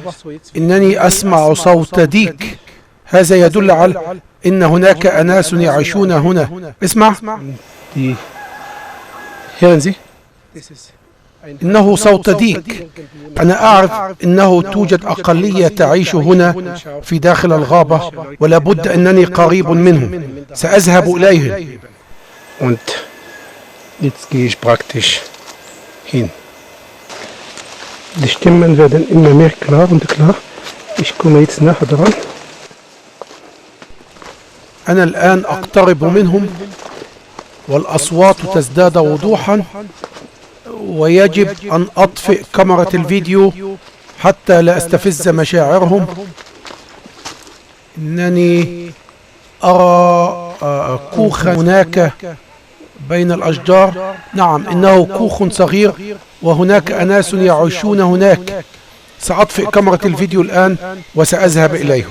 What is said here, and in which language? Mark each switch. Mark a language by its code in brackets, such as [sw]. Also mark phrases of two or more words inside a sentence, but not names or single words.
[ar] إنني أسمع صوت ديك، هذا يدل على إن هناك أناس يعيشون هنا. اسمع. إنه صوت ديك. أنا أعرف أنه توجد أقلية تعيش هنا في داخل الغابة، ولا بد أنني قريب منهم. سأذهب إليهم. [de] Und jetzt gehe ich praktisch hin. Die Stimmen werden immer mehr klar und klar. Ich komme jetzt näher dran. [ar] أنا الآن أقترب منهم والأصوات تزداد وضوحا، ويجب أن أطفئ كاميرا الفيديو حتى لا أستفز مشاعرهم. إنني أرى كوخا هناك بين الأشجار. نعم، إنه كوخ صغير وهناك أناس يعيشون هناك. سأطفئ كاميرا الفيديو الآن وسأذهب إليهم.